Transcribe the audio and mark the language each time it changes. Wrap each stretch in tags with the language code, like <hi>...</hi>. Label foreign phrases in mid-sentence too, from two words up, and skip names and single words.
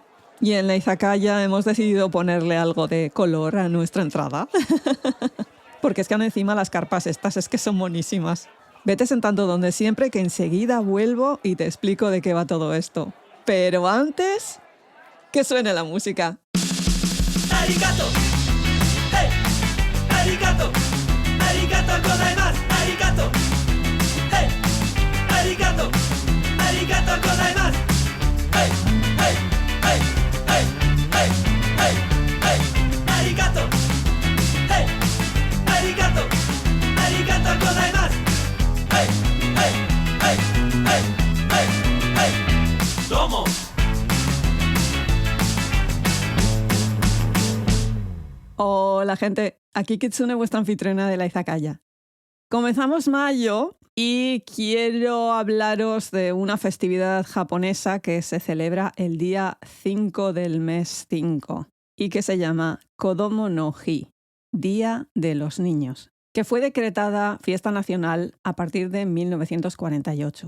<es>Y en la izakaya hemos decidido ponerle algo de color a nuestra entrada. Porque es que encima las carpas estas es que son monísimas. Vete sentando donde siempre que enseguida vuelvo y te explico de qué va todo esto. Pero antes, que suene la música.</es> <ja>ありがとう！ヘイ！ありがとう! ありがとうございます! ありがとう！ヘイ！ありがとう! ありがとうございます! ¡Hey! ¡Hey! ¡Hey! ¡Hey! ¡Hey! ¡Hey! ¡Hey! ありがとう！ヘイ！ありがとう! ありがとうございます! ¡Hey! ¡Hey! ¡Hey! ¡Hey! ¡Hey! ¡Hey! ¡Domo!</ja> <es>Hola gente, aquí Kitsune, vuestra anfitriona de la izakaya. Comenzamos mayo y quiero hablaros de una festividad japonesa que se celebra el día 5 del mes 5 y que se llama Kodomo no Hi, Día de los Niños, que fue decretada fiesta nacional a partir de 1948.</es>